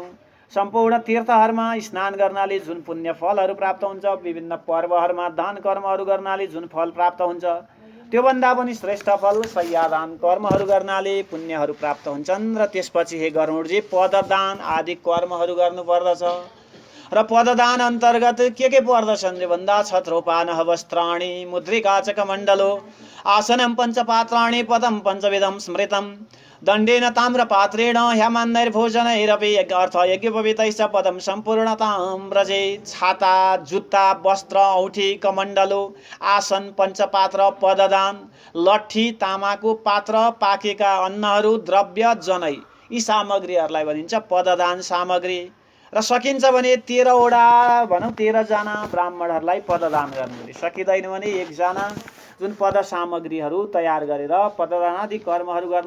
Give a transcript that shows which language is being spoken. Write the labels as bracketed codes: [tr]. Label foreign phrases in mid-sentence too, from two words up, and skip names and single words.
[ne] सम्पूर्ण तीर्थहरूमा स्नान गर्नाले जुन पुण्य फलहरू प्राप्त हुन्छ, विभिन्न पर्वहरूमा दान कर्महरू गर्नाले जुन फल प्राप्त हुन्छ, त्योभन्दा पनि श्रेष्ठ फल शय्यादान कर्महरू गर्नाले पुण्यहरू प्राप्त हुन्छन्। र त्यसपछि हे गरुडजी पददान आदि कर्महरू गर्नुपर्दछ। र पददान अन्तर्गत के पर्दछन् भन्दा [sa] छत्रोपानः वस्त्राणि मुद्रिका च कमण्डलो आसनं पञ्चपात्राणि पदं पञ्चविधं स्मृतं दण्डेन ताम्रपात्रेण ह्यामान्नैर्भोजनैरपि अर्थयज्ञोपवीतैश्च पदं सम्पूर्णतां व्रजेत्। [ne] छाता, जुत्ता, वस्त्र, औँठी, कमण्डलो, आसन, पञ्चपात्र, पददान, लट्ठी, तामाको पात्र, पाकेका अन्नहरू, द्रव्य, जनै, यी सामग्रीहरूलाई भनिन्छ पददान सामग्री। र सकिन्छ भने 13वटा भनौँ 13 जना ब्राह्मणहरूलाई पददान गर्नु, सकिँदैन भने 1 जना जुन पद सामग्रीहरू तयार गरेर पददान आदि कर्महरू गर्नु।